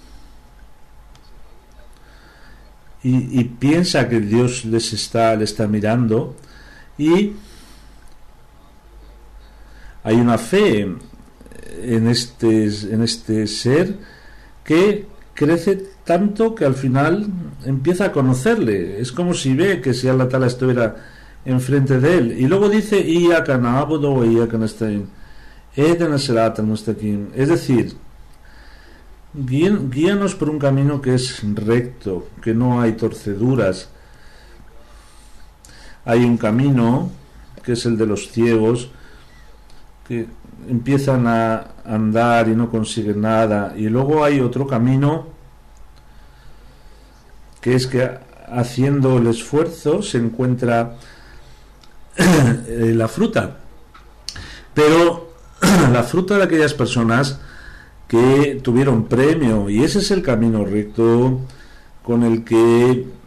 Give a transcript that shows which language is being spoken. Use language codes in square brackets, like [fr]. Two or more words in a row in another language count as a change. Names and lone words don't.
[es] y piensa que Dios le está mirando, y hay una fe en este ser que crece tanto que al final empieza a conocerle. Es como si ve que si [ar] الله تعالى [es] estuviera enfrente de él. Y luego dice [ar] إياك نعبد وإياك نستعين اهدنا الصراط المستقيم, [es] es decir, guíanos por un camino que es recto, que no hay torceduras. Hay un camino que es el de los ciegos, que empiezan a andar y no consiguen nada, y luego hay otro camino que es que haciendo el esfuerzo se encuentra la fruta, pero la fruta de aquellas personas que tuvieron premio, y ese es el camino recto con el que